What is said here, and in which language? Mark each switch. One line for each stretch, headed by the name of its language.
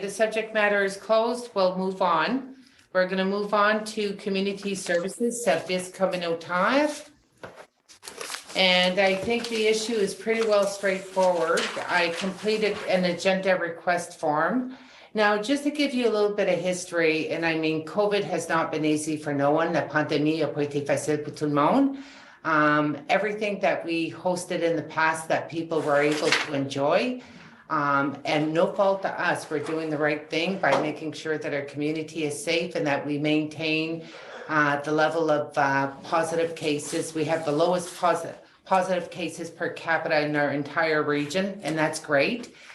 English: The subject matter is closed. We'll move on. We're going to move on to community services,
French: service communautaire.
English: And I think the issue is pretty well straightforward. I completed an agenda request form. Now, just to give you a little bit of history, and I mean, COVID has not been easy for no one.
French: La pandémie n'a pas été facile pour tout le monde.
English: Everything that we hosted in the past that people were able to enjoy, and no fault to us, we're doing the right thing by making sure that our community is safe and that we maintain the level of positive cases. We have the lowest positive cases per capita in our entire region, and that's great.